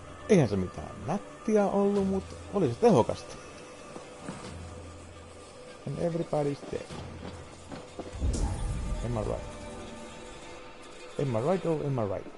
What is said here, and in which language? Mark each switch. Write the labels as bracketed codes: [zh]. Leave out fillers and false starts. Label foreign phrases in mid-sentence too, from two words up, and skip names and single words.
[fi] Eihän se mitään nättiä ollut, mutta oli se tehokasta. [en] And everybody's dead. Am I right? Am I right or am I right?